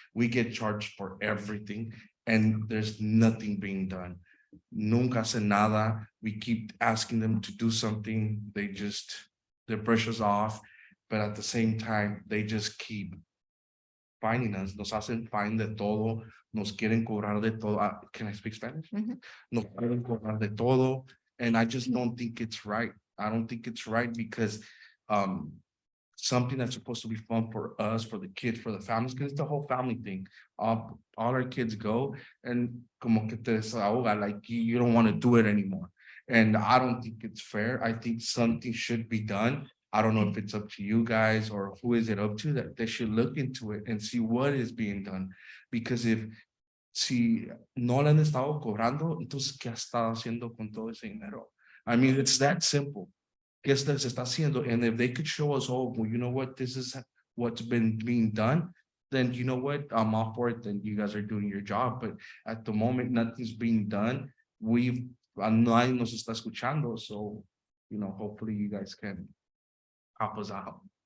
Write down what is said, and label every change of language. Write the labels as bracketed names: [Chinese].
[English] We get charged for everything and there's nothing being done. [Spanish] Nunca hace nada. [English] We keep asking them to do something. Their pressure's off. But at the same time, they just keep finding us. [Spanish] Nos hacen fine de todo. Nos quieren cobrar de todo. [English] Can I speak Spanish? Mhm. [Spanish] Nos quieren cobrar de todo. [English] And I just don't think it's right. I don't think it's right because, something that's supposed to be fun for us, for the kids, for the families, because it's the whole family thing. All our kids go and [Spanish] como que te desahoga, [English] like you don't want to do it anymore. And I don't think it's fair. I think something should be done. I don't know if it's up to you guys or who is it up to, that they should look into it and see what is being done. Because [Spanish] si no le han estado cobrando, entonces ¿qué ha estado haciendo con todo ese dinero? [English] I mean, it's that simple. [Spanish] ¿Qué se está haciendo? [English] And if they could show us, oh, well, you know what, this is what's been being done, then you know what, I'm all for it, then you guys are doing your job. But at the moment, nothing's being done. [Spanish] Nadie nos está escuchando, [English] so, you know, hopefully you guys can help us out.